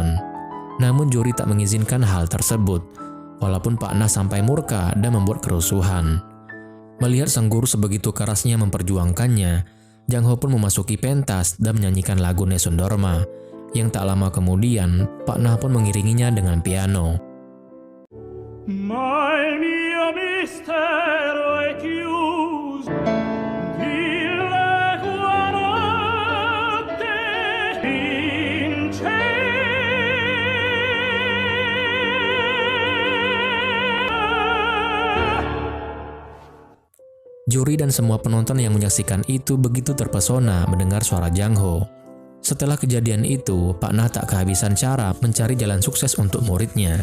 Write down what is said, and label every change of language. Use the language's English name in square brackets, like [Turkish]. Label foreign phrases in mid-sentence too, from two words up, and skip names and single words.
[Indonesian] Namun juri tak mengizinkan hal tersebut, walaupun Pak Nah sampai murka dan membuat kerusuhan. Melihat sang guru sebegitu kerasnya memperjuangkannya, Jang Ho pun memasuki pentas dan menyanyikan lagu Nessun Dorma, yang tak lama kemudian Pak Nah pun mengiringinya dengan piano. [Italian] Ma il mio mistero è chiuso, dill'equa notte in [Indonesian] Juri dan semua penonton yang menyaksikan itu begitu terpesona mendengar suara Jang Ho. Setelah kejadian itu, Pak Nah tak kehabisan cara mencari jalan sukses untuk muridnya.